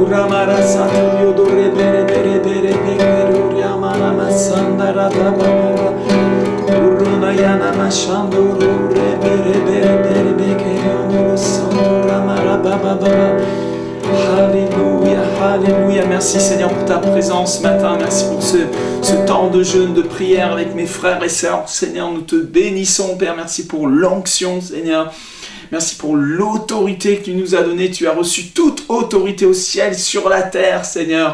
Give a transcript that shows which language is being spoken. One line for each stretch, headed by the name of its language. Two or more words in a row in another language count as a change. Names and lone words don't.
French: Ramara Saturio Dore Bere Bere Bere Bere Yamana Masanda Radabara Uruna Yana Mashando Rore Bere Bere Bere Beke Yonoro Santo Ramara Baba Baba. Alléluia, Alléluia. Merci Seigneur pour ta présence ce matin. Merci pour ce temps de jeûne, de prière avec mes frères et sœurs. Seigneur, nous te bénissons, Père. Merci pour l'onction, Seigneur. Merci pour l'autorité que tu nous as donnée. Tu as reçu toute autorité au ciel, sur la terre, Seigneur.